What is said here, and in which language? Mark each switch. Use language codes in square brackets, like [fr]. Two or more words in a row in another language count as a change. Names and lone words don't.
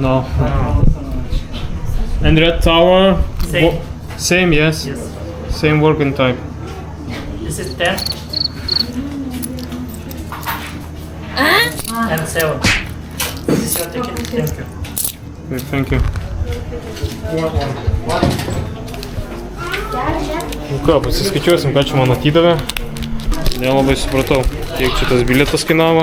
[en] No. And Red Tower? Same. Same, yes. Yes. Same working time. This is 10. And 7. This is your ticket. Thank you. Okay, thank you. [lt] Nu ką, pasiskaičiuosim, ką čia man atidavė. Nelabai supratau, kiek čia tas bilietas kainavo.